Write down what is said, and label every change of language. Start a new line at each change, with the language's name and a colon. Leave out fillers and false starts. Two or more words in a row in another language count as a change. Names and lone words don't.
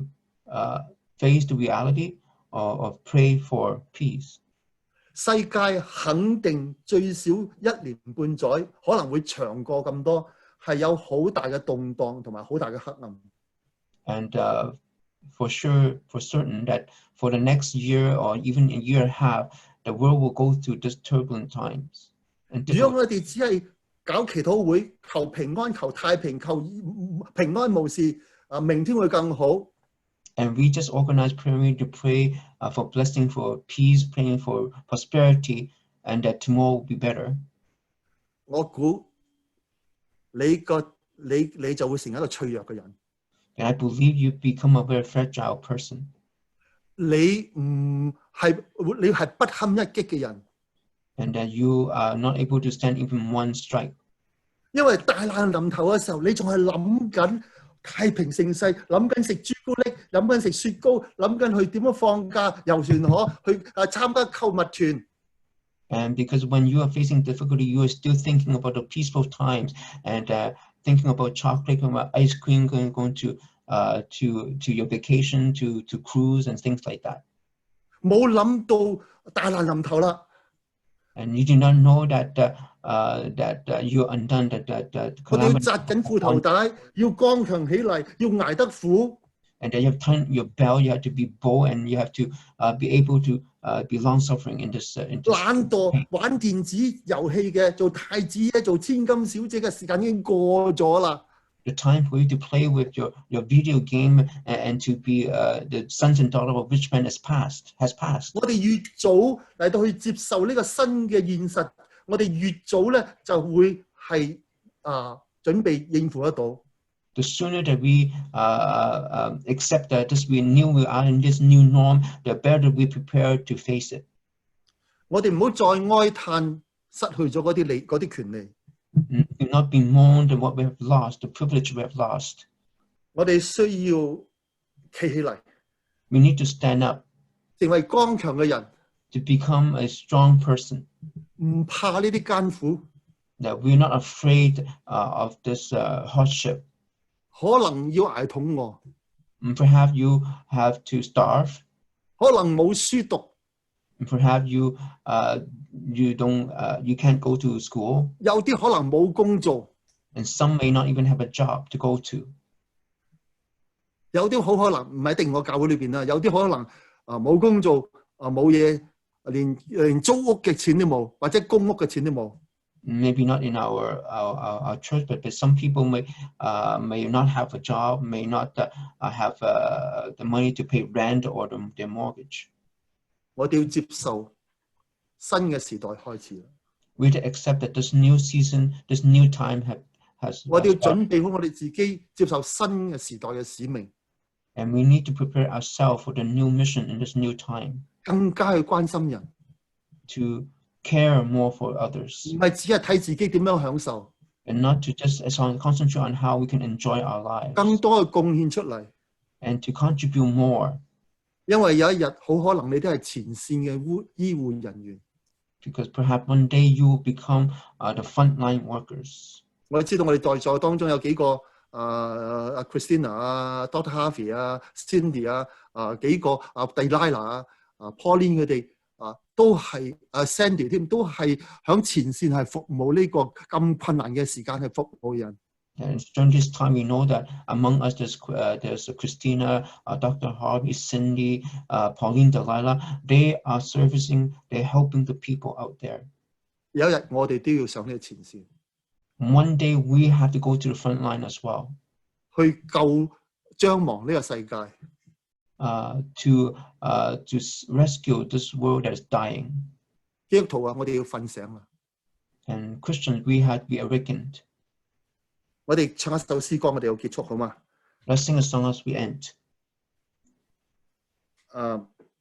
English: To face the reality or pray for peace.
Cantonese: 世界肯定最少1年半載，可能會長過咁多，係有好大嘅動盪同埋好大嘅黑暗。
English: And for certain that for the next year or even a year and a half, the world will go through these turbulent times.
Cantonese: 如果我哋只係搞祈禱會，求平安、求太平、求平安無事，明天會更好。
English: And we just organize prayer meeting to pray for blessing, for peace, praying for prosperity, and that tomorrow will be better.
Cantonese: 我估你就會成一個脆弱嘅人。
English: And I believe you become a very fragile person.
Cantonese: 你係不堪一擊嘅人。
English: And that you are not able to stand even one strike.
Cantonese: 因為大難臨頭嘅時候，你仲係諗緊太平盛世，諗緊食朱古力，諗緊食雪糕，諗緊去點樣放假遊船河，去參加購物團。
English: And because when you are facing difficulty, you are still thinking about the peaceful times and thinking about chocolate, about ice cream, going to your vacation, to cruise and things like that.
Cantonese: 冇諗到大難臨頭啦。
English: And you do not know that you're undone. That
Cantonese: 我哋要紮緊褲頭帶，要剛強起嚟，要捱得苦。
English: And then you have to tighten your belt. You have to be bold, and you have to be able to be long-suffering in this.
Cantonese: 懶惰玩電子遊戲嘅，做太子爺、做千金小姐嘅時間已經過咗啦。
English: The time for you to play with your video game and to be the sons and daughters of rich men has passed.
Cantonese: 我哋越早嚟到去接受呢個新嘅現實，我哋越早咧就會係準備應付得到。
English: The sooner that we accept that we are in this new norm, the better we prepare to face it.
Cantonese: 我哋唔好再哀嘆失去咗嗰啲權利。
English: Do not bemoan what we have lost, the privilege we have lost.
Cantonese: 我哋需要企起嚟。
English: We need to stand up.
Cantonese: 成為剛強嘅人。
English: To become a strong person.
Cantonese: 唔怕呢啲艱苦。
English: That we're not afraid of this hardship.
Cantonese: 可能要捱肚餓。
English: Perhaps you have to starve.
Cantonese: 可能冇書讀。
English: Perhaps you can't go to school.
Cantonese: 有啲可能冇工做。
English: And some may not even have a job to go to.
Cantonese: 有啲好可能唔係一定我教會裏邊啦，有啲可能冇工做冇嘢，連租屋嘅錢都冇，或者公屋嘅錢都冇。
English: Maybe not in our church, but some people may not have a job, may not have the money to pay rent or their mortgage.
Cantonese: 我哋要接受新嘅時代開始啦。
English: We have to accept that this new season, this new time has.
Cantonese: 我哋要準備好我哋自己接受新嘅時代嘅使命。
English: And we need to prepare ourselves for the new mission in this new time.
Cantonese: 更加去關心人。
English: To care more for others.
Cantonese: 唔係只係睇自己點樣享受。
English: And not to just concentrate on how we can enjoy our lives.
Cantonese: 更多嘅貢獻出嚟。
English: And to contribute more.
Cantonese: 因為有一日好可能你都係前線嘅醫護人員。
English: Because perhaps one day you will become the frontline workers.
Cantonese: 我知道我哋在座當中有幾個Christina 啊、Dr. Harvey 啊、Cindy 啊、幾個Delilah 啊、Pauline 佢哋都係Sandy 添，都係響前線係服務呢個咁困難嘅時間係服務人。
English: And during this time, we know that among us there's Christina, Dr. Harvey, Cindy, Pauline, Delilah. They are servicing, they're helping the people out there.
Cantonese: 有一日我哋都要上呢個前線。
English: One day we have to go to the front line as well.
Cantonese: 去救將亡呢個世界。
English: To rescue this world that is dying.
Cantonese: 基督徒啊，我哋要瞓醒啦。
English: And Christians, we have to be awakened.
Cantonese: 我哋唱一首詩歌，我哋要結束好嗎？
English: Let's sing a song as we end.